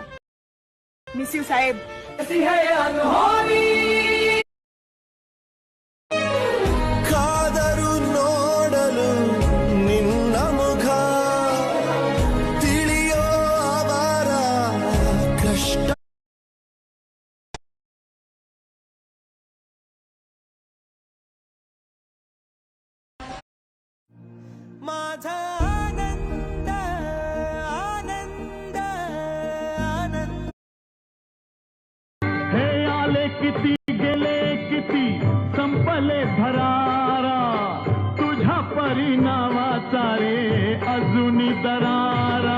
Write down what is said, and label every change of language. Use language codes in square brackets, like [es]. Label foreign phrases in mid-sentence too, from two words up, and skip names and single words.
[en] miss you साहेब. [kn] ಕಾದರು ನೋಡಲು ನಿನ್ನ ಮುಖ ತಿಳಿಯೋ ಅವರ ಕಷ್ಟ. [mr] माझा आनंद आनंद आनंद. हे आले किती गेले किती संपले भरारा, तुझ्या परिणामाचा रे अजूनी दरारा.